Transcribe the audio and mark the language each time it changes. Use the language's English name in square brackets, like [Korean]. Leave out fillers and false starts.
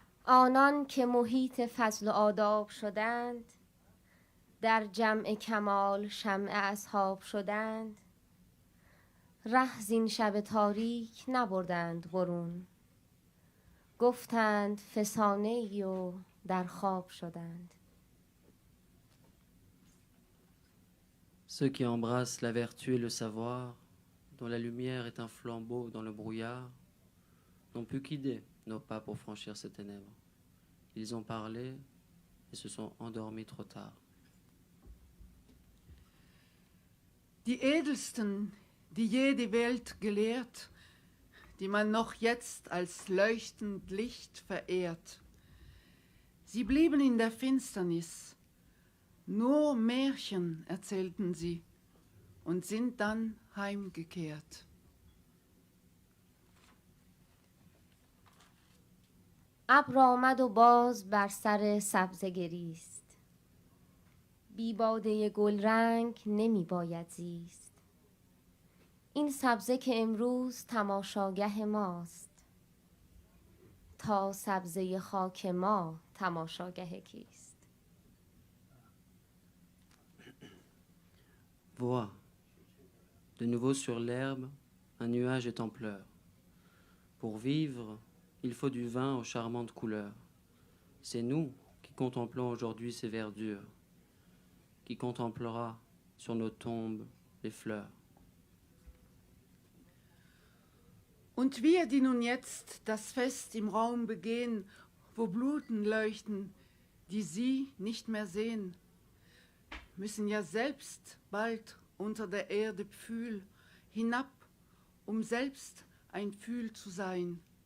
[Persian] آنان که محیط فضل و آداب شدند، در جمع کمال شمع اصحاب شدند، ره زین شب تاریک نبردند برون، گفتند فسانه ای و در خواب شدند. [French] Ceux qui embrassent la vertu et le savoir, dont la lumière est un flambeau dans le brouillard, n'ont plus qu'idée nos pas pour franchir ces ténèbres. Ils ont parlé et se sont endormis trop tard. [German] Die Edelsten, die je die Welt gelehrt, die man noch jetzt als leuchtend Licht verehrt. Sie blieben in der Finsternis, nur Märchen erzählten sie und sind dann heimgekehrt. [Persian] ابر آمد و باز بر سر سبزه گریست، بی باده گل رنگ نمی باید زیست. این سبزه که امروز تماشاگه ماست، تا سبزه خاک ما تماشاگه کیست؟ [French] Vois, de nouveau sur l'herbe, un nuage est en pleurs. Pour vivre, il faut du vin aux charmantes couleurs. C'est nous qui contemplons aujourd'hui ces verdures, qui contemplera sur nos tombes les fleurs. [German] Und wir, die nun jetzt das Fest im Raum begehen, wo Bluten leuchten, die sie nicht mehr sehen, müssen ja selbst bald unter der Erde Pfühl hinab, um selbst ein Pfühl zu sein.